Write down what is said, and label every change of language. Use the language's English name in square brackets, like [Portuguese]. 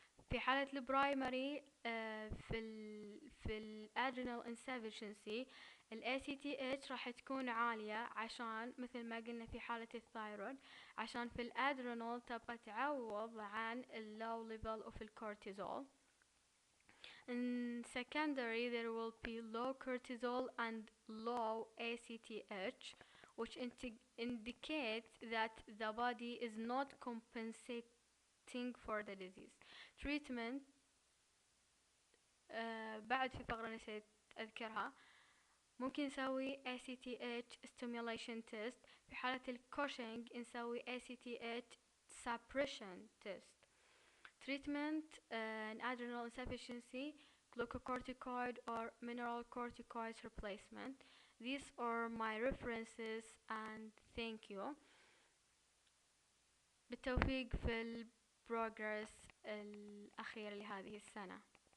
[Arabic] في حالة البرايمري في الادرينال insufficiency ال ACTH راح تكون عالية عشان مثل ما قلنا في حالة الثايرويد، عشان في الادرينال تبقى تعوض عن ال [English] low level of [Arabic] الكورتيزول. [English] In secondary there will be low cortisol and low ACTH, which indicates that the body is not compensating for the disease. [Arabic] Treatment بعد في فقرة نسيت أذكرها، ممكن نسوي ACTH stimulation test. في حالة الكوشينج نسوي ACTH suppression test. [English] treatment in adrenal insufficiency, glucocorticoid or mineral corticoids replacement. These are my references and thank you. [Arabic] بالتوفيق في البروجرس الأخير لهذه السنة.